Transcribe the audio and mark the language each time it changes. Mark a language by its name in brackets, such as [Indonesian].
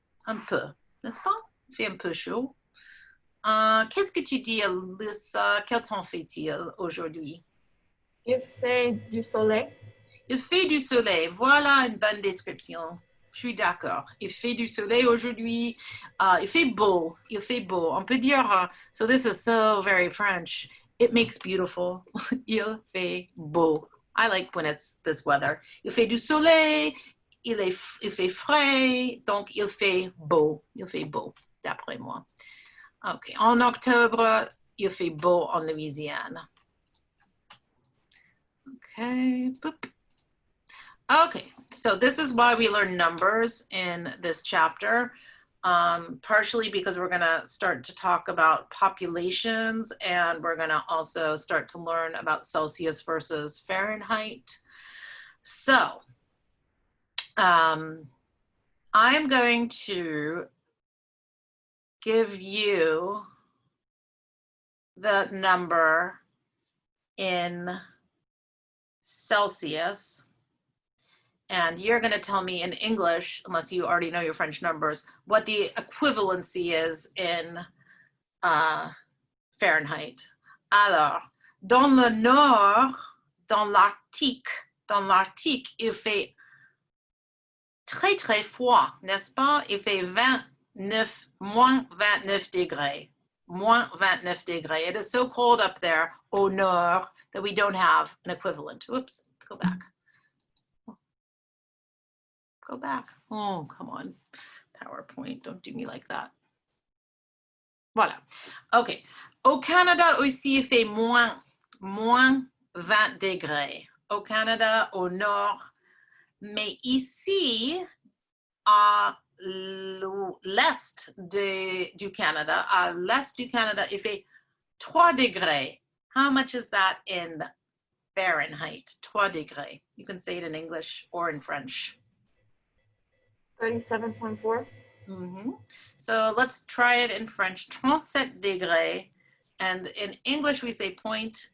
[French] Un peu, n'est-ce pas? Il fait un peu chaud. Qu'est-ce que tu dis, Alyssa? Quel temps fait-il aujourd'hui? Il fait du soleil. Il fait du soleil. Voilà une bonne description. Je suis d'accord. Il fait du soleil aujourd'hui. Il fait beau. Il fait beau. On peut dire, [English] so this is so very French. It makes beautiful. [French] Il fait beau. [English] I like when it's this weather. [French] Il fait du soleil. Il fait frais. Donc, il fait beau. Il fait beau, d'après moi. OK. En octobre, il fait beau en Louisiane. [English] OK. Boop. Okay, so this is why we learn numbers in this chapter, partially because we're gonna start to talk about populations, and we're gonna also start to learn about Celsius versus Fahrenheit. So I'm going to give you the number in Celsius, and you're going to tell me in English, unless you already know your French numbers, what the equivalency is in Fahrenheit. [French] Alors, dans le nord, dans l'Arctique, il fait très, très froid, n'est-ce pas? Il fait moins 29 degrés. Moins 29 degrés. [English] It is so cold up there [French] au nord [English] that we don't have an equivalent. Oops, go back. Go back. Oh, come on. PowerPoint, don't do me like that. [French] Voilà. OK. Au Canada aussi, il fait moins 20 degrés. Au Canada, au nord. Mais ici, à l'est du Canada, il fait 3 degrés. [English] How much is that in Fahrenheit? [French] 3 degrés. [English] You can say it in English or in French. 37.4. Mm-hmm. So let's try it in French. [French] 37 degrés. [English] And in English, we say point.